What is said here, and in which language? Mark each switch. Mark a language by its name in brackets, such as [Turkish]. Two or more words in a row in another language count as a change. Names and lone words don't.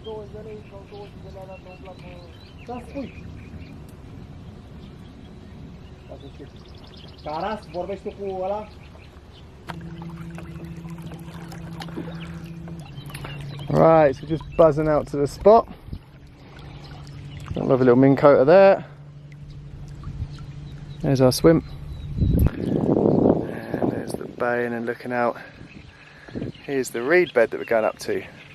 [Romanian] 20 de lei sau 20 de lei la un plac. Da, spui. Ca să știi. Taras, vorbește cu ăla? [English] Right, so just buzzing out to the spot. Got a lovely little mincoater there. There's our swim. And there's the bay, and then looking out, here's the reed bed that we're going up to.